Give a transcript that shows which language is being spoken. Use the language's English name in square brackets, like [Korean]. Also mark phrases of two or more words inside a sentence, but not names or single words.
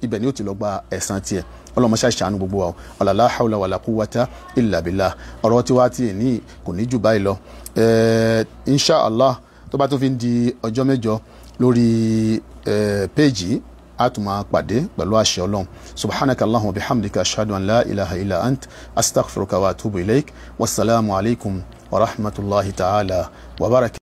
[Yoruba] ni yóò ti lọ gba ẹ̀san tiẹ̀ ọlọmọṣẹ́ ṣàánú gbogbo wa [Arabic] ولا حول ولا قوة إلا بالله [Yoruba] ọ̀rọ̀ tí wàá tiẹ̀ ní kò ní jù báyìí lọ [Arabic] إن شاء الله [Yoruba] tó bá tó fi ń di ọjọ́ mẹ́jọ lórí péjì a tún máa pàdé pẹ̀lú àṣẹ Ọlọ́run [Arabic] سبحانك اللهم وبحمدك أشهد أن لا إله إلا أنت أستغفرك وأتوب إليك والسلام عليكم ورحمة الله تعالى وبركاته.